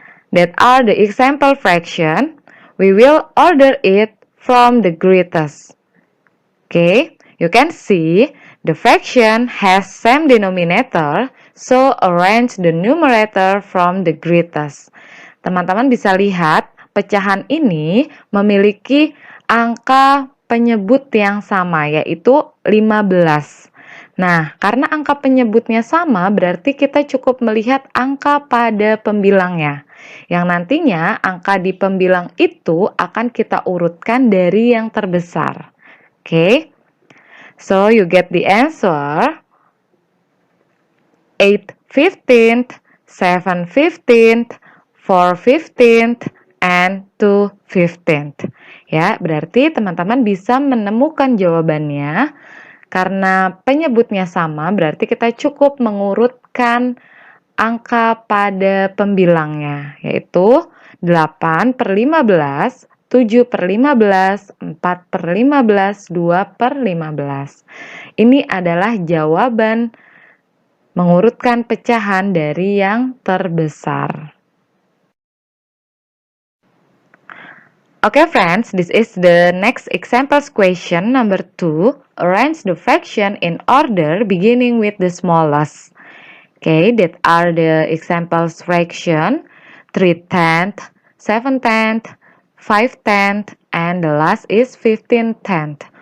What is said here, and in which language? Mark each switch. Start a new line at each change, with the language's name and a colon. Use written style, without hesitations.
English: That are the example fraction. We will order it from the greatest. Okay, you can see the fraction has same denominator, so arrange the numerator from the greatest.
Indonesian: Teman-teman bisa lihat pecahan ini memiliki angka penyebut yang sama, yaitu 15. Nah, karena angka penyebutnya sama, berarti kita cukup melihat angka pada pembilangnya. Yang nantinya angka di pembilang itu akan kita urutkan dari yang terbesar.
English: Okay? So, you get the answer 8/15, 7/15, 4/15, and 2/15.
Indonesian: Ya, berarti teman-teman bisa menemukan jawabannya. Karena penyebutnya sama, berarti kita cukup mengurutkan angka pada pembilangnya, yaitu 8/15, 7/15, 4/15, 2/15. Ini adalah jawaban mengurutkan pecahan dari yang terbesar.
English: Okay friends, this is the next examples question number 2. Arrange the fraction in order beginning with the smallest. Okay, that are the examples fraction 3/10, 7/10, 5/10, and the last is 15/10.